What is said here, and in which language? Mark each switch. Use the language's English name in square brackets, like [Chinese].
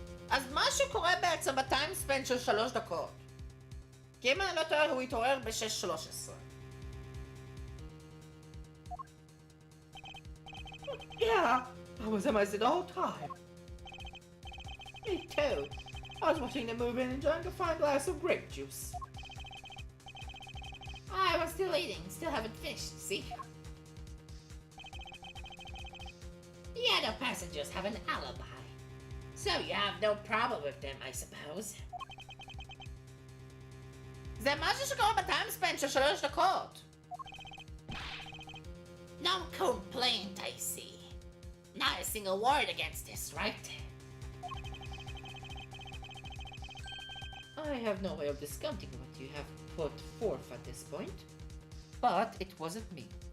[Hebrew] אז משהו קורה בעצם בטיימספן של 3 דקות. כי אם אני לא טועה, הוא התעורר ב-6:13. [English] Yeah, I was amazed the whole time. Me too. I was watching the movie and enjoying a fine glass of grape juice. I was still eating, still haven't finished, see? The other passengers have an alibi. So you have no problem with them, I suppose. [Hebrew] זה משהו שקורה בטיימספן של 3 דקות. [English] No complaint, I see. Not a single word against this, right? I have no way of discounting what you have put forth at this point. But it wasn't me.